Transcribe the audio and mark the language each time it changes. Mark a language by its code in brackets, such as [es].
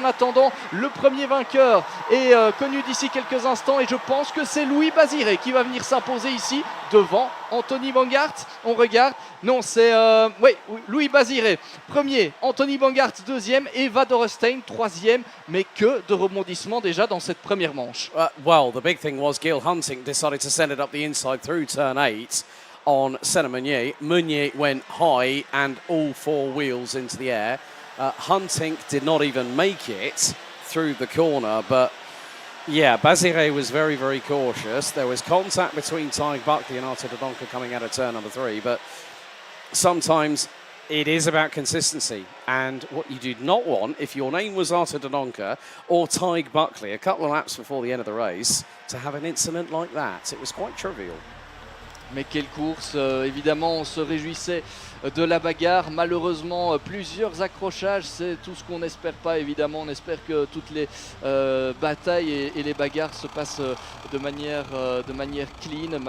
[fr] En attendant, le premier vainqueur est connu d'ici quelques instants et je pense que c'est Louis Baziré qui va venir s'imposer ici devant Anthony Bangart. On regarde, non, c'est Louis Baziré premier, Anthony Bangart deuxième, Eva Dorestein troisième. Mais que de rebondissements déjà dans cette première manche. [en] Well, the big thing was Gil Hunting decided to send it up the inside through turn 8 on Senna Meunier. Meunier went high and all four wheels into the air. Hunting did not even make it through the corner, but yeah, Baziré was very cautious. There was contact between Tyg Buckley and Arthur de Donker coming out of turn number 3, but sometimes it is about consistency, and what you do not want, if your name was Arthur de Donker or Tyg Buckley a couple of laps before the end of the race, to have an incident like that. It was quite trivial. [fr] Mais quelle course, évidemment on se réjouissait de la bagarre, malheureusement plusieurs accrochages, c'est tout ce qu'on n'espère pas évidemment, on espère que toutes les batailles et les bagarres se passent de manière clean.